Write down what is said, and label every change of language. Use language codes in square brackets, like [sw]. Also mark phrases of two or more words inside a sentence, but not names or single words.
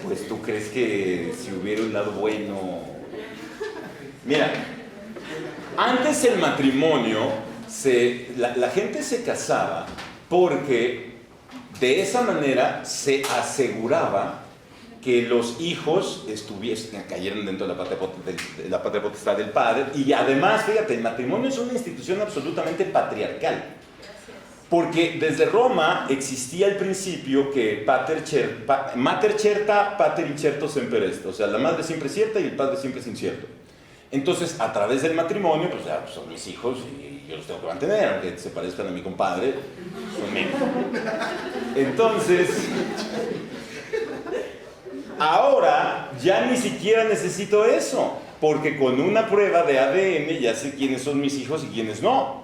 [es] Pues tú crees que si hubiera un lado bueno... Mira, antes el matrimonio, la gente se casaba porque de esa manera se aseguraba que los hijos cayeran dentro de la patria potestad del padre. Y además, fíjate, el matrimonio es una institución absolutamente patriarcal. Porque desde Roma existía el principio que [la] mater certa, pater incerto semper est. [es] O sea, la madre siempre es cierta y el padre siempre es incierto. Entonces, a través del matrimonio, pues ya son mis hijos y yo los tengo que mantener, aunque se parezcan a mi compadre, son míos. Entonces, ahora ya ni siquiera necesito eso, porque con una prueba de ADN ya sé quiénes son mis hijos y quiénes no.